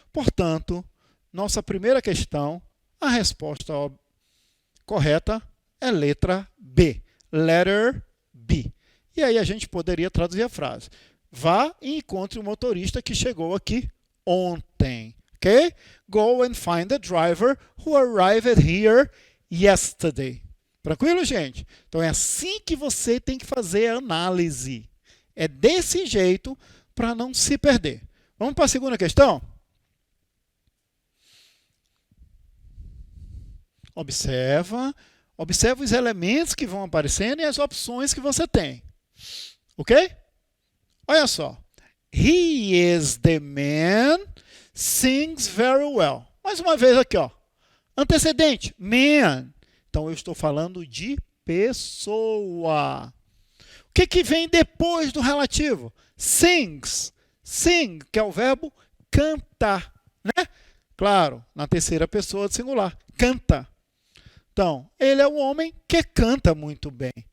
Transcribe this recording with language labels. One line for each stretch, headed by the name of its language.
Portuguese: Portanto, nossa primeira questão, a resposta correta é letra B.
English: Letter B.
Portuguese: E aí a gente poderia traduzir a frase. Vá e encontre o motorista que chegou aqui ontem. Ok?
English: Go and find the driver who arrived here yesterday.
Portuguese: Tranquilo, gente? Então é assim que você tem que fazer a análise. É desse jeito para não se perder. Vamos para a segunda questão? Observa os elementos que vão aparecendo e as opções que você tem. Ok? Olha só.
English: He is the man, sings very well.
Portuguese: Mais uma vez aqui, ó. Antecedente, man. Então, eu estou falando de pessoa. O que vem depois do relativo? Sings. Sing, que é o verbo cantar, né? Claro, na terceira pessoa do singular. Canta. Então, ele é um homem que canta muito bem.